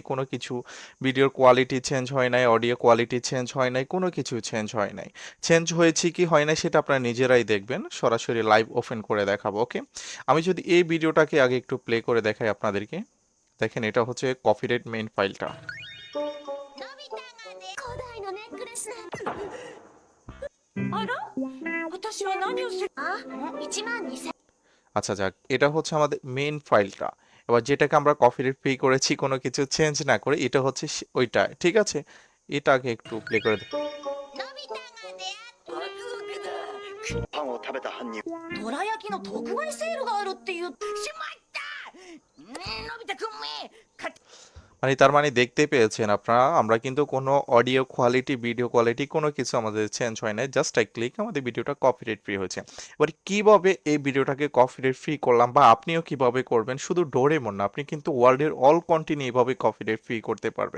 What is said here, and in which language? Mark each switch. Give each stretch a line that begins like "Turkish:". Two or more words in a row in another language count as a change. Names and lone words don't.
Bangla: কোনো কিছু
English: video's quality change
Bangla: হয় নাই,
English: audio quality change
Bangla: হয় নাই, কোনো কিছু চেঞ্জ হয় নাই। চেঞ্জ হয়েছে কি হয় নাই সেটা আপনারা নিজেরাই দেখবেন, সরাসরি
English: live open
Bangla: করে দেখাবো। ওকে, আমি যদি এই ভিডিওটাকে আগে একটু প্লে করে দেখাই আপনাদেরকে। দেখেন, এটা হচ্ছে
English: copyright main file.
Japanese: のび太がね、こないのネックレスなの。あら、私は何をする？あ、1万2000。
Bangla: আচ্ছা যাক, এটা হচ্ছে আমাদের
English: main file.
Bangla: এবার যেটাকে আমরা
English: copyright free
Bangla: করেছি কোনো কিছু চেঞ্জ না করে, এটা হচ্ছে ওইটা, ঠিক আছে? এটাকে একটু প্লে করে দেখ।
Japanese: のび太がね、パンを食べた犯人。どら焼きの特売セールがあるっていう。しまった。のび太くんめ。
Bangla: তার মানে দেখতে পেয়েছেন আপনারা, আমরা কিন্তু কোনো
English: audio quality, video quality
Bangla: কোনো কিছু আমাদের চেঞ্জ হয় না, জাস্ট এক ক্লিক আমাদের ভিডিওটা
English: copyright free
Bangla: হয়েছে। এবার কিভাবে এই ভিডিওটাকে
English: copyright free
Bangla: করলাম, বা আপনিও কিভাবে করবেন, শুধু ডোরেমন না, আপনি কিন্তু
English: world's all content
Bangla: এইভাবে
English: copyright free
Bangla: করতে পারবেন।